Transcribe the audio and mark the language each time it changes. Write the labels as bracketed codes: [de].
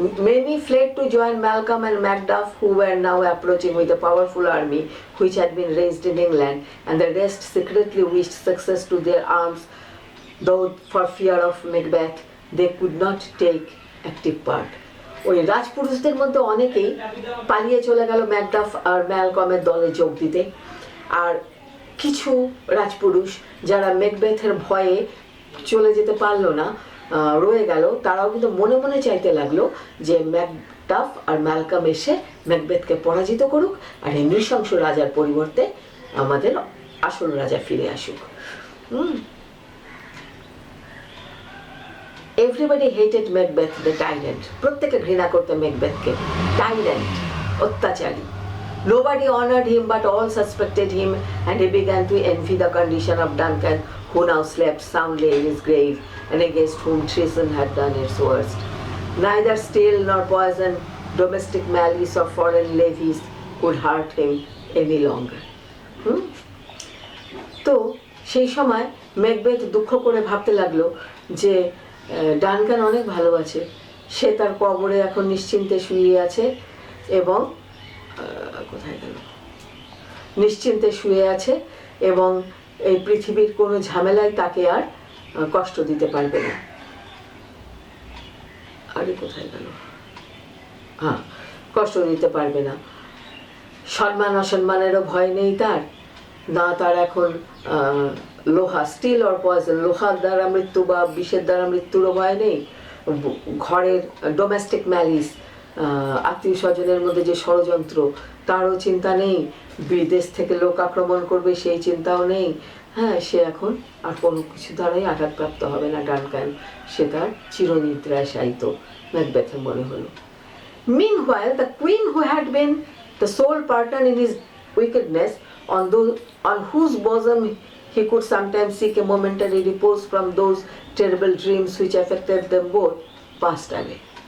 [en] Many fled to join Malcolm and Macduff, who were now approaching with a powerful army which had been raised in England, and the rest secretly wished success to their arms, though for fear of Macbeth they could not take active part. [bn] ওই রাজপুরুষদের মধ্যে অনেকেই পালিয়ে চলে গেল Macduff আর ম্যালকমের দলে যোগ দিতে, আর কিছু রাজপুরুষ যারা ম্যাকবেথের ভয়ে চলে যেতে পারলো না, রয়ে গেল, তারাও কিন্তু মনে মনে চাইতে লাগলো যে ম্যাকডাফ আর ম্যালকম এসে ম্যাকবেথকে পরাজিত করুক, আর এই নৃশংস রাজার পরিবর্তে আমাদের আসল রাজা ফিরে আসুক। [en] Everybody hated Macbeth the tyrant. [bn] প্রত্যেকে ঘৃণা করতে ম্যাকবেথকে, টাইরেন্ট, অত্যাচারী। [en] Nobody honored him, but all suspected him, and he began to envy the condition of Duncan, who now slept soundly in his grave, and against whom treason had done its worst. Neither steel nor poison, domestic malice or foreign levies could hurt him any longer. [bn] তো সেই সময় Macbeth দুঃখ করে ভাবতে লাগলো যে Duncan অনেক ভালো আছে, সে তার কবরে এখন নিশ্চিন্তে শুয়ে আছে, এবং কোথায় গেল, নিশ্চিন্তে শুয়ে আছে, এবং এই পৃথিবীর কোনো ঝামেলায় তাকে আর কষ্ট দিতে পারবে না। আরে কোথায় গেল, হ্যাঁ, কষ্ট দিতে পারবে না। সম্মান অসম্মানেরও ভয় নেই তার, না তার এখন লোহা, স্টিল অর পয়জন, লোহার দ্বারা মৃত্যু বা বিষের দ্বারা মৃত্যুরও ভয় নেই। ঘরের ডোমেস্টিক ম্যালিস, আত্মীয় স্বজনের মধ্যে যে ষড়যন্ত্র, তারও চিন্তা নেই। বিদেশ থেকে লোক আক্রমণ করবে সেই চিন্তাও নেই। হ্যাঁ, সে এখন আর কোনো কিছু দ্বারাই আঘাতপ্রাপ্ত হবে না ডানকান, সে তার চিরনিদ্রায় শায়িত ম্যাকবেথের মনে হলো। [en] Meanwhile, the queen, who had been the sole partner in his wickedness, on whose bosom he could sometimes seek a momentary repose from those terrible dreams which affected them both, passed away.